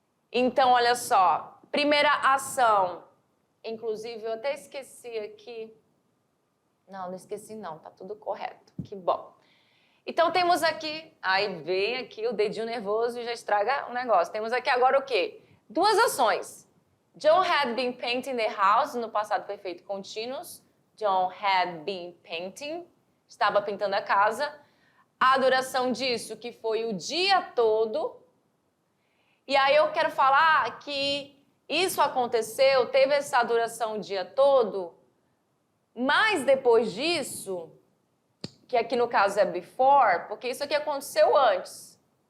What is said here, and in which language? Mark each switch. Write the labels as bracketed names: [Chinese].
[Portuguese] Então, olha só, primeira ação, inclusive eu até esqueci aqui. Não esqueci não, tá tudo correto, que bom. Então temos aqui, aí vem aqui o dedinho nervoso e já estraga o negócio. Temos aqui agora o quê? Duas ações. [English] John had been painting the house, [Portuguese] no passado perfeito contínuos. [English] John had been painting, [Portuguese] estava pintando a casa. A duração disso, que foi o dia todo. E aí eu quero falar que isso aconteceu, teve essa duração o dia todo, mas depois disso, que aqui no caso é before, porque isso aqui aconteceu antes.